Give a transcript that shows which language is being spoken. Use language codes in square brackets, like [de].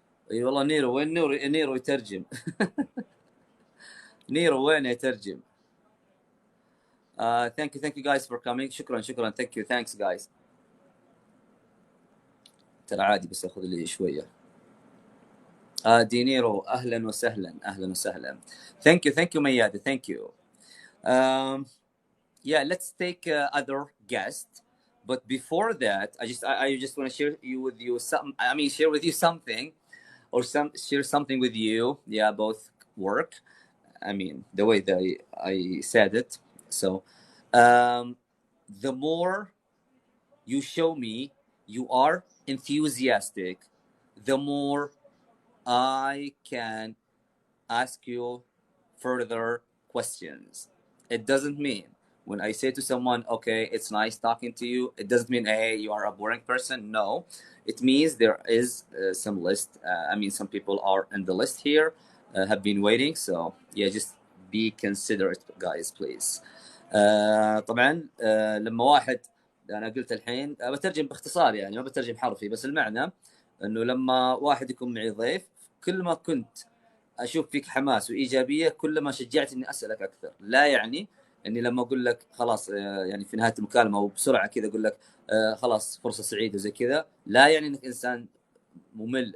[ar] اي والله نيرو، وين نيرو يترجم؟ نيرو وين يترجم؟ [en] thank you guys for coming. [ar] شكرا شكرا. [en] Thank you. Thanks guys. [ar] ترى عادي بس اخذ لي شويه. دينيرو اهلا وسهلا اهلا وسهلا. [en] Thank you ميادة. Thank you. um, yeah, let's take other guest, but before that I just want to share with you some, I mean share with you something, or share something with you. Yeah, both work. I mean the way that I said it. So the more you show me you are enthusiastic, the more I can ask you further questions. It doesn't mean when I say to someone, okay, it's nice talking to you, it doesn't mean, hey, you are a boring person. No, it means there is some list. I mean, some people are in the list here, have been waiting. So, yeah, just be considerate, guys, please. [ar] طبعا لما واحد، انا قلت الحين بترجم باختصار، يعني ما بترجم حرفي، بس المعنى انه لما واحد يكون معي ضيف، كل ما كنت اشوف فيك حماس وايجابيه كل ما شجعت اني اسالك اكثر. لا يعني اني لما اقول لك خلاص يعني في نهايه المكالمه وبسرعه كذا اقول لك خلاص فرصه سعيده وزي كذا، لا يعني انك انسان ممل.